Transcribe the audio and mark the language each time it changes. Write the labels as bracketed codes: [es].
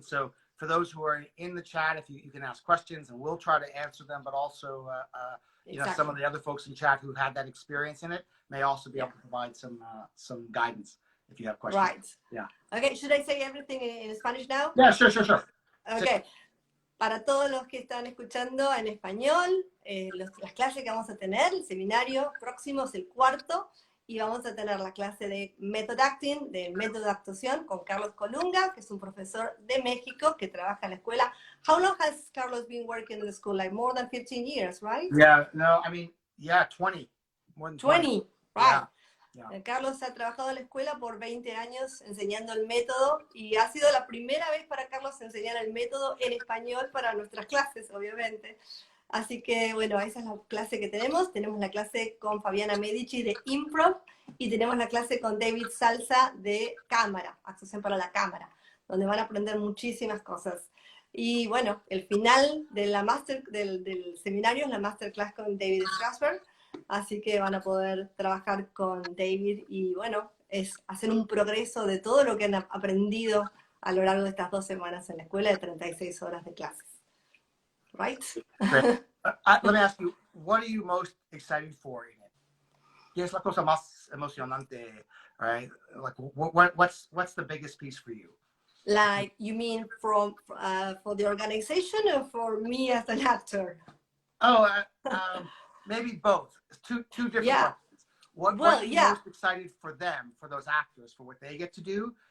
[en] So for those who are in the chat, if you can ask questions, and we'll try to answer them, but also some of the other folks in chat who had that experience in it may also be able to provide some guidance if you have questions. Right. Yeah. Okay, should I say everything in Spanish now? Yeah, sure. Okay. [es] Para todos los que están escuchando en español, las clases que vamos a tener, el seminario próximo es el cuarto, y vamos a tener la clase de Method Acting, de método de actuación, con Carlos Colunga, que es un profesor de México que trabaja en la escuela. [en] How long has Carlos been working in the school? Like more than 15 years, right? Yeah, no, 20. More than 20. Right. Yeah. [es] Carlos ha trabajado en la escuela por 20 años enseñando el método, y ha sido la primera vez para Carlos enseñar el método en español para nuestras clases, obviamente. Así que, bueno, esa es la clase que tenemos. Tenemos la clase con Fabiana Medici de improv, y tenemos la clase con David Salsa de cámara, actuación para la cámara, donde van a aprender muchísimas cosas. Y bueno, el final de del seminario es la Masterclass con David Strasberg. Así que van a poder trabajar con David y, bueno, es hacer un progreso de todo lo que han aprendido a lo largo de estas 2 semanas en la escuela de 36 horas de clases. [en] Right? Great. Let me ask you, what are you most excited for in it? [es] ¿Qué es la cosa más emocionante, right? [en] Like, what's the biggest piece for you? Like, you mean for the organization or for me as an actor? Maybe both. Two different questions. What are you most excited for them, for those actors, for what they get to do?